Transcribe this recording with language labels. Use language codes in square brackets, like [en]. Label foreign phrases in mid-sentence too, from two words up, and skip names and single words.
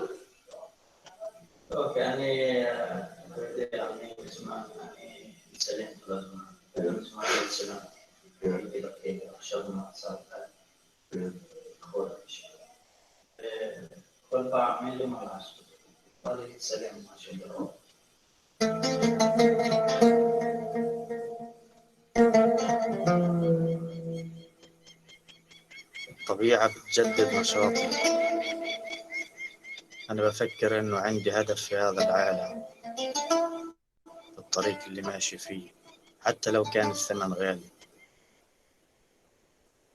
[he] אוקיי, אני יודע, אני מצלם כל הזמן. אני מזמן לצלם. הייתי בכלא, עכשיו במעצר. כל פעם אין לי מה לעשות. בא לי לצלם משהו לראות. [ar] الطبيعة بتجدد نشاطي. أنا بفكر إنه عندي هدف في هذا العالم، الطريق اللي ماشي فيه حتى لو كان الثمن غالي.